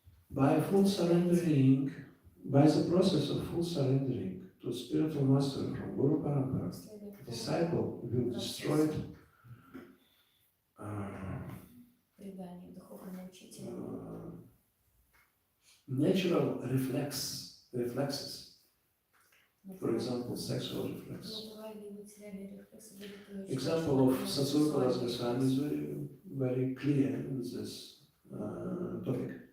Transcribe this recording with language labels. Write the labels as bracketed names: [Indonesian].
[English] by full surrendering, by the process of full surrendering to spiritual master from Guru Parampara, disciple will destroy [Russian] Предание духовному учителю. [English] natural reflexes, for example, sexual reflex. [Russian] Натуральные материальные рефлексы будут [English] Example of Satsurupa Goswami is very clear in this topic.